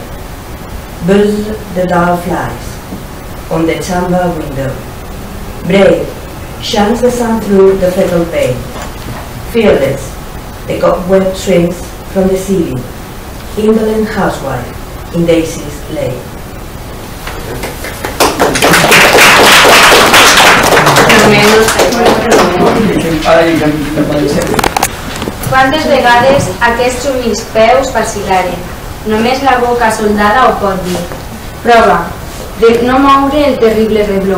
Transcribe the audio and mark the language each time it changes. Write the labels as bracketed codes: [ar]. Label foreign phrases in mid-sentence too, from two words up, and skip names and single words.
[en] Buzz the dull flies on the chamber window. Brave, shines the sun through the fatal pane. Fearless, the cobweb shrinks from the ceiling. Indolent housewife in Daisy's lane. [ca] Quantes vegades aquests humils peus vacil·laren? Només la boca soldada ho pot dir. Prova de no moure el terrible rebló.